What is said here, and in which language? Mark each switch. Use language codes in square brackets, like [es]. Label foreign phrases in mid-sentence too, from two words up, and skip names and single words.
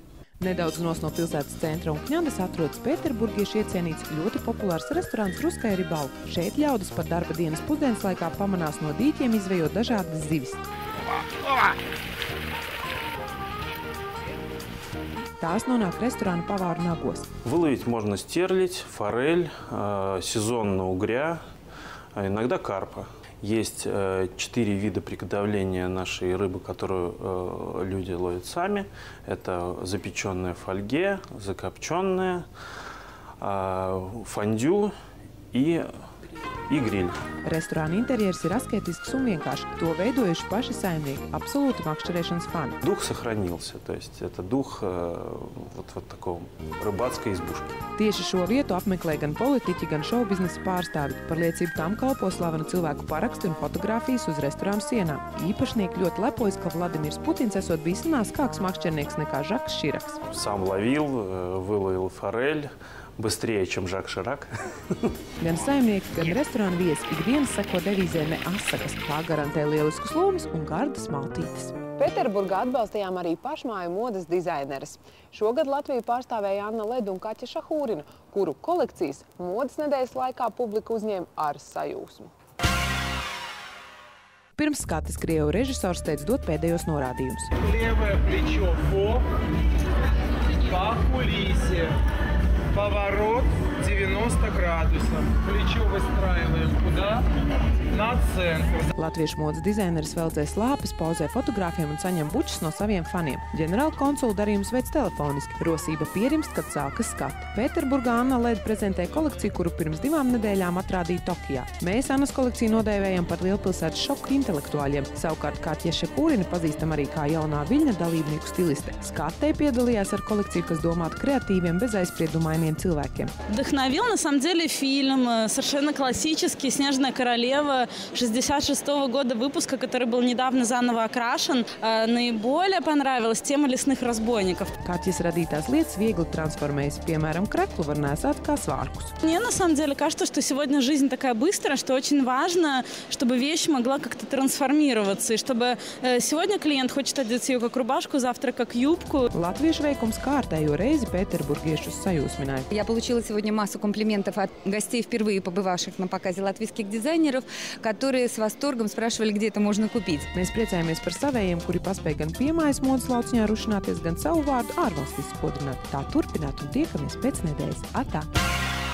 [lv] Nedaudz no pilsētas centra un Kņadas atrodas pēterburgieši iecienīts ļoti populārs restorāns Ruskaya Ribalka. Šeit ļaudis par darba dienas pusdienas laikā pamanās no dīķiem izvejot dažādas zivis. Tās nonāk restorāna pavāru nagos. [ru] Выловить можно стерлядь, форель, сезонно угря, иногда карпа. Есть 4 вида приготовления нашей рыбы, которую люди ловят сами. Это запеченная в фольге, закопченная, фондю и гриль. [lv] Restorāna interjers ir asketisks un vienkārši. To veidojuši paši saimnieki, absolūti makšķerēšanas fani. [ru] Дух сохранился, то есть это дух вот такого рыбацкой избушки. [lv] Tieši šo vietu apmeklē gan politiķi, gan šovbiznesa pārstāvi. Par liecību tam kalpo slavena cilvēku paraksti un fotogrāfijas uz restorānu sienām. Īpašnieki ļoti lepojas, ka Vladimirs Putins esot bijis nāskāks makšķernieks nekā Žaks Širaks. [ru] Сам ловил, выловил форель. Быстрее, чем Жак Ширак. [lv] Gan saimnieki, gan restorāna viesi ikdienas seko devīzē ne asakas, kā garantē lieliskus lomas un gardas maltītes. Pēterburgā atbalstījām arī pašmāju modes dizaineres. Šogad Latviju pārstāvēja Anna Leda un Kaķa Šahūrina, kuru kolekcijas modes nedēļas laikā publika uzņēma ar sajūsmu. Pirms skates krievu režisors teica dot pēdējos norādījumus. [ru] Левое плечо по кулисе. Поворот 90 градусов. Плечо выстраиваем куда? Над [lv] Latviešu modes dizaineris veldzē slāpes, pauzē fotogrāfiem un saņem bučus no saviem faniem. Ģenerāla konsula darījums veids telefoniski. Rosība pierimst, kad sākas skati. Pēterburgā Anna Led prezentē kolekciju, kuru pirms 2 nedēļām atrādīja Tokijā. Mēs Annas kolekciju nodēvējam par lielpilsētas šoku intelektuāļiem. Savukārt Katja Šepūrina pazīstam arī kā jaunā Viļņa dalībnieku stiliste. Skatē piedalījās ar kolekciju, kas domāta kreatīviem, без aizspriedumainiem cilvēkiem. [ru] Вдохновил, на самом деле, фильм совершенно классический «Снежная королева» 66-го года выпуска, который был недавно заново окрашен. Наиболее понравилась тема лесных разбойников. [lv] Katjas radītās lietas viegli transformējas, piemēram, kreklu var nēsāt kā svārkus. [ru] Мне, на самом деле, кажется, что сегодня жизнь такая быстрая, что очень важно, чтобы вещь могла как-то трансформироваться, и чтобы сегодня клиент хочет одеть ее как рубашку, завтра как юбку. [lv] Latviešu veikums kārtējo reizi pēterburgiešus sajūsmināja. [ru] Я получила сегодня массу комплиментов от гостей, впервые побывавших на показе латвийских дизайнеров, которые с восторгом спрашивали, где это можно купить. [lv] Mēs priecājamies par savējiem, kuri paspēja gan piemājas modes lauciņā rušināties, gan savu vārdu ārvalstīs spodrināt. Tā turpināt un tiekamies pēc nedēļas. Atā!